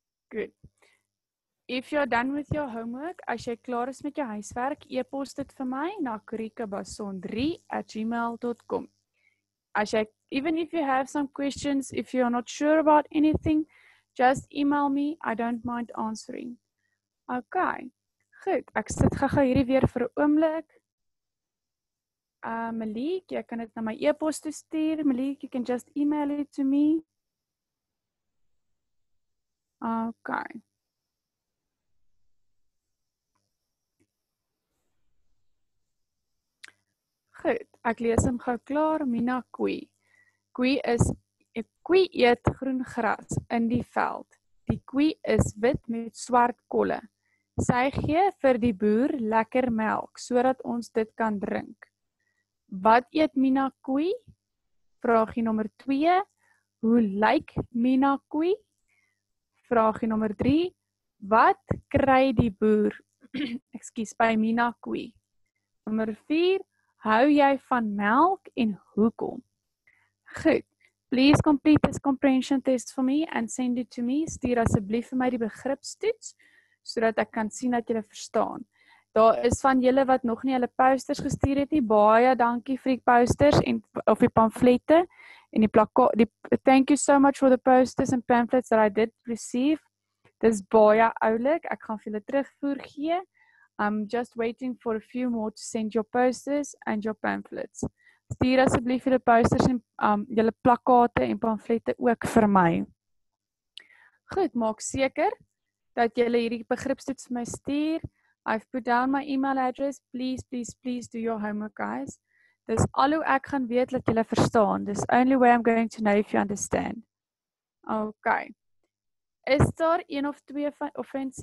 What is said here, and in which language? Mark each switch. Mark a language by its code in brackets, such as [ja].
[en] Good. If you're done with your homework, [af] as jy klaar is met jou huiswerk, e-pos dit vir my na kurikabason3@gmail.com. [en] Even if you have some questions, if you're not sure about anything, just email me. I don't mind answering. Okay. [af] Goed, ek sit gou hierdie weer vir 'n oomblik. Malik, jy kan dit na my e-pos toe stuur. [en] Malik, you can just email it to me. Okay. [af] Goed, ek lees hom gou klaar. Mina koei. Koei eet groen gras in die veld. Die koei is wit met swart kolle. Sy gee vir die boer lekker melk sodat ons dit kan drink. Wat eet Mina koei? Vraagie nommer 2. Hoe lyk Mina koei? Vraagie nommer 3. Wat kry die boer ekskuus by Mina koei? Nommer 4. Hou jy van melk en hoekom? Goed. [en] Please complete this comprehension test for me and send it to me. [af] Stuur asseblief vir my die begripstoets sodat ek kan sien dat julle verstaan. Daar is van julle wat nog nie hulle posters gestuur het nie. Baie dankie vir die posters en of die pamflette en die plakkaat. [en] Thank you so much for the posters and pamphlets that I did receive. [af] Dis baie oulik. Ek gaan vir julle terugvoer gee. [en] I'm just waiting for a few more to send your posters and your pamphlets. [af] Stuur asseblief julle posters en julle plakkate en pamflette ook vir my. Goed, maak seker dat julle hierdie begripstoets vir my stuur. [en] I've put down my email address. Please, please, please do your homework, guys. [af] Dis al hoe ek gaan weet dat julle verstaan. Dis [en] only way I'm going to know if you understand. Okay. [af] Is daar een of twee offense?